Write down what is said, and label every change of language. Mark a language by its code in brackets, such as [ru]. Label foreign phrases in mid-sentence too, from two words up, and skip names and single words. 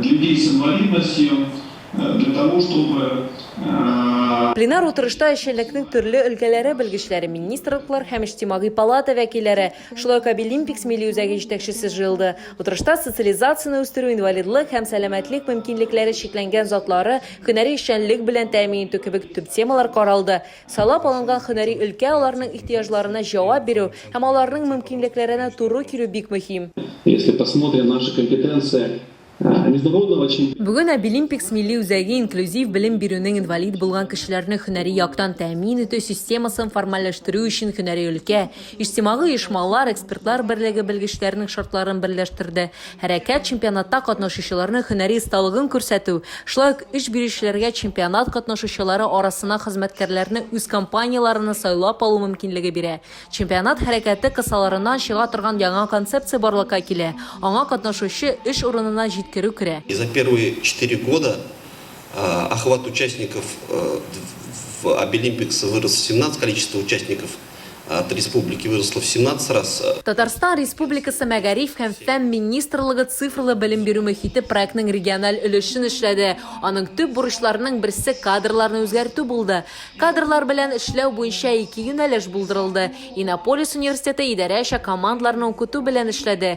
[tt] Пленар утырышта эшчәнлекнең төрле өлкәләре белгечләре, министрлыклар һәм иҗтимагый палата вәкилләре, шулай ук Обилимпикс милли үзәге җитәкчесе җыелды. Утырышта социализацияны үстерү, инвалидлык һәм сәламәтлек мөмкинлекләре чикләнгән затлары һөнәри эшчәнлек белән тәэмин итү кебек төп темалар каралды. Салап алынган һөнәри өлкә аларның ихтыяҗларына җавап бирү һәм аларның мөмкинлекләренә туры килү бик мөһим. [ru] Если посмотрим наши компетенции международного чемпионата. [tt] Бүген Обилимпикс милли үзәге инклюзив белем бирүнең инвалид булган кешеләрне һөнәри яктан тәэмин итү системасын формальләштерү өчен һөнәри өлкә, иҗтимагый оешмалар, экспертлар берлеге белгечләрнең шартларын берләштерде. Хәрәкәт чемпионатта катнашучыларның һөнәри осталыгын күрсәтү, шулай ук эш бирүчеләргә чемпионат катнашучылары арасына хезмәткәрләрне үз компанияларына сайлап алу мөмкинлеге бирә. Чемпионат хәрәкәте кысаларыннан чыга торган яңа концепция барлыкка килә. Аңа катнашучы эш урынына [ru] И за первые 4 года охват участников в Обилимпикс вырос в 17, количество участников от республики выросло в 17 раз. [tt] Татарстан Республикасы Мәгариф һәм фән министрлыгы цифрлы белем бирү мөхите проектның региональ өлешен эшләде. Аның төп бурычларының берсе кадрларны үзгәртү булды. Кадрлар белән эшләү буенча 2 юнәлеш булдырылды. Иннополис университеты идарәчә командаларны укыту белән эшләде.